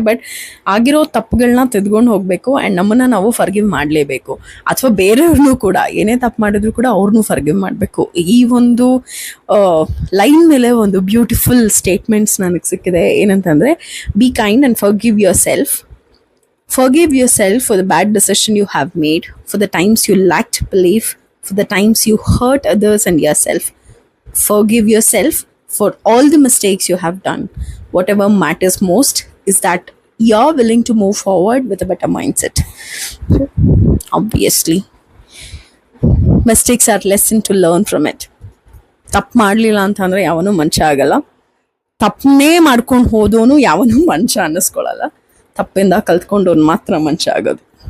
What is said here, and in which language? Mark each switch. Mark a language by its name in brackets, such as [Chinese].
[Kannada] But ಆಗಿರೋ ತಪ್ಪುಗಳನ್ನ ತೆಗೆದುಕೊಂಡು ಹೋಗಬೇಕು ಆ್ಯಂಡ್ ನಮ್ಮನ್ನು ನಾವು ಫರ್ಗಿವ್ ಮಾಡಲೇಬೇಕು. ಅಥವಾ ಬೇರೆಯವ್ರನ್ನೂ ಕೂಡ ಏನೇ ತಪ್ಪು ಮಾಡಿದ್ರು ಕೂಡ ಅವ್ರನ್ನೂ ಫರ್ಗಿವ್ ಮಾಡಬೇಕು. ಈ ಒಂದು ಲೈನ್ ಮೇಲೆ ಒಂದು ಬ್ಯೂಟಿಫುಲ್ ಸ್ಟೇಟ್ಮೆಂಟ್ಸ್ ನನಗೆ ಸಿಕ್ಕಿದೆ. ಏನಂತಂದರೆ, [English] Be kind and forgive yourself. Forgive yourself for the bad decision you have made, for the times you lacked belief, for the times you hurt others and yourself. Forgive yourself for all the mistakes you have done. Whatever matters most is that you're willing to move forward with a better mindset. Obviously, mistakes are lesson to learn from it. [Kannada] ತಪ್ಪು ಮಾಡಲಿಲ್ಲ ಅಂತಂದರೆ ಯಾವನೂ ಮನುಷ್ಯ ಆಗಲ್ಲ. ತಪ್ಪನ್ನೇ ಮಾಡ್ಕೊಂಡು ಹೋದೋನು ಯಾವನೂ ಮನುಷ್ಯ ಅನ್ನಿಸ್ಕೊಳ್ಳಲ್ಲ. ತಪ್ಪಿಂದ ಕಲ್ತ್ಕೊಂಡವ್ನು ಮಾತ್ರ ಮನುಷ್ಯ ಆಗೋದು.